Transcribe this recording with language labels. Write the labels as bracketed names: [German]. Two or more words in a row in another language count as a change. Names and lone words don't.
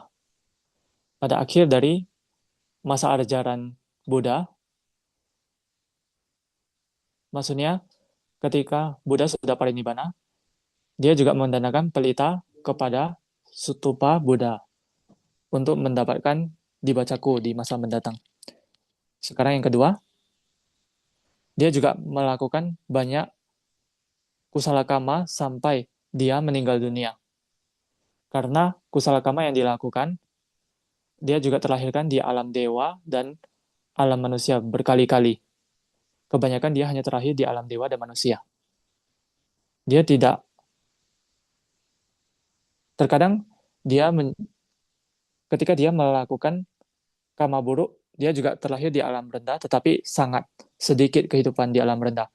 [Indonesian] Pada akhir dari masa ajaran Buddha, maksudnya ketika Buddha sudah parinibbana, dia juga mendanakan pelita kepada Stupa Buddha untuk mendapatkan Divacaku di masa mendatang. Sekarang yang kedua, dia juga melakukan banyak [Pali] kusala kama [Indonesian] sampai dia meninggal dunia. Karena [Pali] kusala kama [Indonesian] yang dilakukan, dia juga terlahirkan di alam dewa dan alam manusia berkali-kali. Kebanyakan dia hanya terlahir di alam dewa dan manusia. Dia tidak, terkadang dia ketika dia melakukan kama buruk, dia juga terlahir di alam rendah, tetapi sangat sedikit kehidupan di alam rendah.